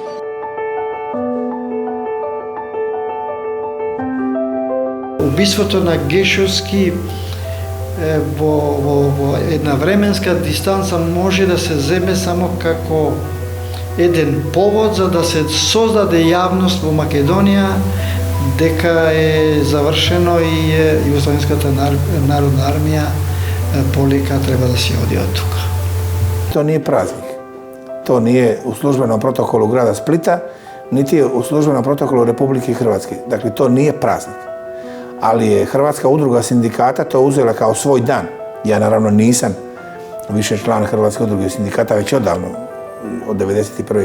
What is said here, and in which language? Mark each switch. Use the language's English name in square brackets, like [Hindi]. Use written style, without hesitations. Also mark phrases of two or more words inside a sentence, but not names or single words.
[Macedonian] Убиството на Гешовски во една временска дистанца може да се земе само како еден повод за да се создаде јавност во Македонија дека е завршено и Југославенската народна армија полека треба да се оди од тука. [Croatian] To nije praznik. To nije u službenom protokolu grada Splita, niti je u službenom protokolu Republike Hrvatske. Dakle, to nije praznik. Ali je Hrvatska udruga sindikata to uzela kao svoj dan. Ja naravno nisam više član Hrvatske udruge sindikata već odavno, od 1991.